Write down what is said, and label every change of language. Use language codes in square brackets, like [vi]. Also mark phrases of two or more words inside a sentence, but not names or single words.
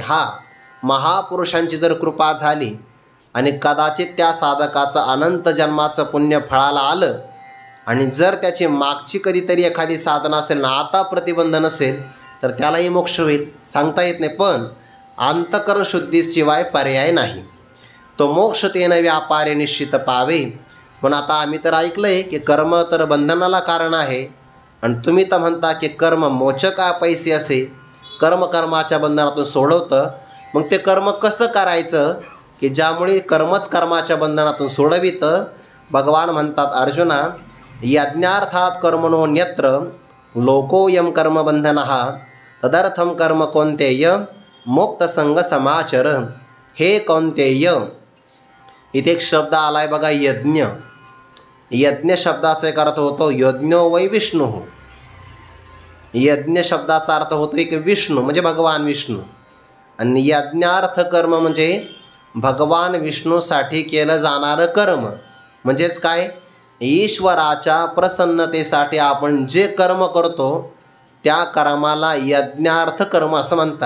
[mr] महापुरुषांची जर कृपा झाली आणि कदाचित त्या साधकाचं अनंत जन्माचं पुण्य फळाला आलं आणि जर त्याची मागची कधीतरी एखादी साधना असेल ना, आता प्रतिबंध नसेल, तर त्यालाही मोक्ष होईल, सांगता येत नाही. पण अंतःकरण शुद्धीशिवाय पर्याय नाही. तो मोक्ष तेन व्यापारे निश्चित पावे. पण आता आम्ही तर ऐकलं आहे की कर्म तर बंधनाला कारण आहे आणि तुम्ही तर म्हणता की कर्म मोचक पैसे असे, कर्माच्या बंधनातून सोडवतं. मग ते कर्म कसं करायचं की ज्यामुळे कर्मच कर्माच्या बंधनातून सोडवितं? भगवान म्हणतात, अर्जुना, [sa] यज्ञार्थात कर्मणो न्यत्र लोकोयम कर्मबंधनः तदर्थम कर्म कौन्तेय मुक्तसंग समाचर. [mr] हे कौन्तेय, इथे एक शब्द आला आहे बघा, यज्ञ. यज्ञ शब्दाचा एक अर्थ होतो [sa] यज्ञो वै विष्णू. [mr] यज्ञ शब्दाचा अर्थ होतो एक विष्णू म्हणजे भगवान विष्णू, आणि यज्ञार्थ कर्म म्हणजे भगवान विष्णूसाठी केलं जाणारं कर्म. म्हणजेच काय? ईश्वराच्या प्रसन्नतेसाठी आपण जे कर्म करतो त्या कर्माला यज्ञार्थ कर्म असं म्हणतात.